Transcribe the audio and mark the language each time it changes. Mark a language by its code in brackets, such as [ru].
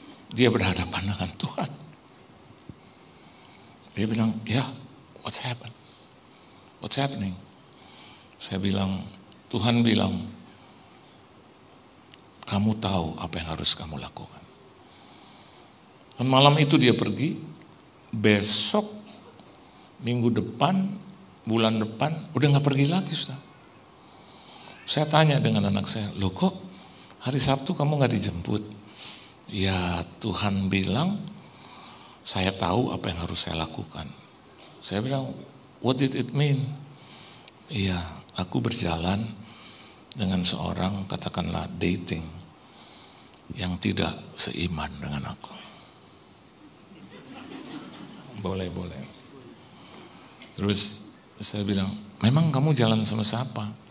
[id] Dia berhadapan dengan Tuhan. Dia bilang, ya, [en] what's happened? What's happening? [id] Saya bilang, Tuhan bilang, kamu tahu apa yang harus kamu lakukan. Dan malam itu dia pergi, besok, minggu depan, bulan depan, udah gak pergi lagi, Ustaz. Saya tanya dengan anak saya, loh kok hari Sabtu kamu gak dijemput? Ya Tuhan bilang, saya tahu apa yang harus saya lakukan. Saya bilang, [en] what did it mean? [id] Iya, aku berjalan dengan seorang, katakanlah dating, yang tidak seiman dengan aku. Boleh. Terus saya bilang, memang kamu jalan sama siapa?